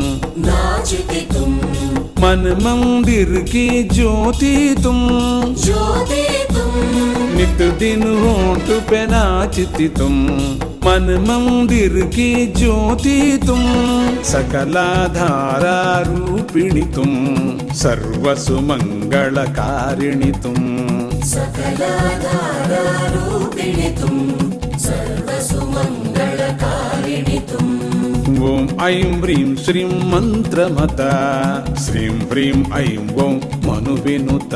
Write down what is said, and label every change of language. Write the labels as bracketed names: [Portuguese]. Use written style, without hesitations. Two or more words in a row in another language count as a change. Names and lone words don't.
[Hindi] मन मंदिर की ज्योति तुम नित दिन होंठ पे नाचती तुम मन मंदिर की ज्योति तुम सकलाधारारूपिणि तुम सर्वसुमङ्गलकारिणि तुम सकलाधारारूपिणि तुम सर्वसुमङ्गल [Sanskrit] ॐ ऐं ह्रीं श्रीं मंत्रमत श्रीं ह्रीं ऐं ॐ मनुविनुत